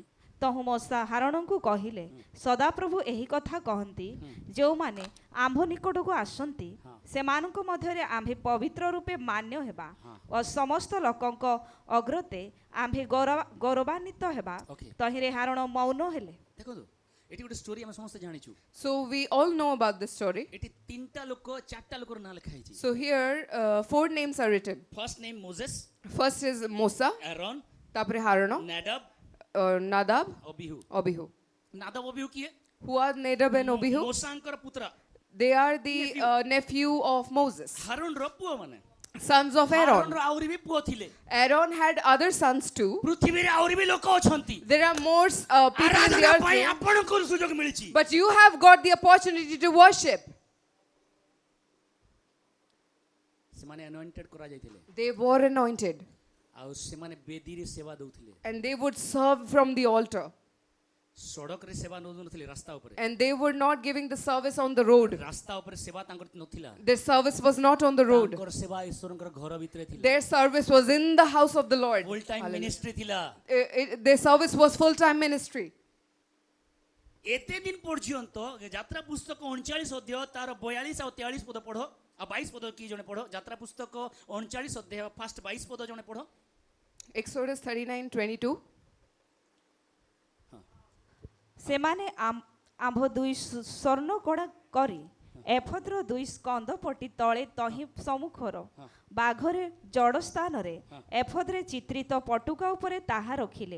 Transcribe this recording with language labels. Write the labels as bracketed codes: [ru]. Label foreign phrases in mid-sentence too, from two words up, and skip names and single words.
[or] ତହୁଁ ମୂଷା ହାରଣଙ୍କୁ କହିଲେ, ସଦାପ୍ରଭୁ ଏହି କଥା କହନ୍ତି, ଯେଉଁମାନେ ଆମ୍ଭ ନିକଟକୁ ଆସନ୍ତି ସେମାନଙ୍କ ମଧ୍ୟରେ ଆମ୍ଭେ ପବିତ୍ର ରୂପେ ମାନ୍ୟ ହେବା ଓ ସମସ୍ତ ଲୋକଙ୍କ ଅଗ୍ରତେ ଆମ୍ଭେ ଗୌରବାନ୍ୱିତ ହେବା। [en] Okay. [or] ତହିଁରେ ହାରଣ ମୌନ ହେଲେ। ଦେଖନ୍ତୁ ଏଠି ଗୋଟେ ଷ୍ଟୋରି ଆମେ ସମସ୍ତେ ଜାଣିଛୁ। [en] So we all know about this story. [or] ଏଠି 3ଟା ଲୋକ 4ଟା ଲୋକର ନାଁ ଲେଖା ହେଇଛି। [en] So here 4 names are written. first name Moses, First is Musa, ଆରୋନ୍, [or] tapre Harana, ନାଦାବ, Nadab, ଅବିହୁ। Abihu. ନାଦାବ ଅବିହୁ କିଏ? [en] Who are Nadab and Abihu? [or] ମୋସାଙ୍କର ପୁତ୍ର। [en] They are the nephew of Moses, [or] ହାରୋନ୍‌ର ପୁଅ ମାନେ। [en] sons of Aaron. [or] ହାରୋନ୍‌ର ଆହୁରି ବି ପୁଅ ଥିଲେ। [en] Aaron had other sons too. [or] ପୃଥିବୀରେ ଆହୁରି ବି ଲୋକ ଅଛନ୍ତି। [en] There are more people in the [or] ଆରାଧନା [en] earth, [or] ପାଇଁ [en] too. [or] ଆପଣଙ୍କୁ ସୁଯୋଗ ମିଳିଛି। [en] But you have got the opportunity to worship. [or] ସେମାନେ anointed କରାଯାଇଥିଲେ [en] They were anointed [or] ଆଉ ସେମାନେ ବେଦୀରେ ସେବା ଦଉଥିଲେ। [en] and they would serve from the altar. [or] ସଡ଼କରେ ସେବା ନଉନଥିଲେ, ରାସ୍ତା ଉପରେ। [en] And they were not giving the service on the road. [or] ରାସ୍ତା ଉପରେ ସେବା ତାଙ୍କର ନଥିଲା। [en] Their service was not on the road. [or] ତାଙ୍କର ସେବା ଈଶ୍ୱରଙ୍କର ଘର ଭିତରେ ଥିଲା। [en] Their service was in the house of the Lord. full time ministry ଥିଲା। Their service was full-time ministry. [or] ଏତେ ଦିନ ପର୍ଯ୍ୟନ୍ତ ଯାତ୍ରା ପୁସ୍ତକ 39 ଅଧ୍ୟାୟ ତାର 42 ଆଉ 43 ପଦ ପଢ଼ ଆଉ 22 ପଦ କି ଜଣେ ପଢ଼। ଯାତ୍ରା ପୁସ୍ତକ 39 ଅଧ୍ୟାୟ ଫାଷ୍ଟ 22 ପଦ ଜଣେ ପଢ଼। [en] Exodus 39:22. [or] ସେମାନେ ଆମ୍ଭ ଦୁଇ ସ୍ୱର୍ଣ୍ଣ କଡ଼ା କରି ଏଫଦର ଦୁଇ ସ୍କନ୍ଧ ପଟି ତଳେ ତହିଁ ସମ୍ମୁଖର ବାଘରେ ଜଡ଼ ସ୍ଥାନରେ ଏଫଦରେ ଚିତ୍ରିତ ପଟୁକା ଉପରେ ତାହା ରଖିଲେ।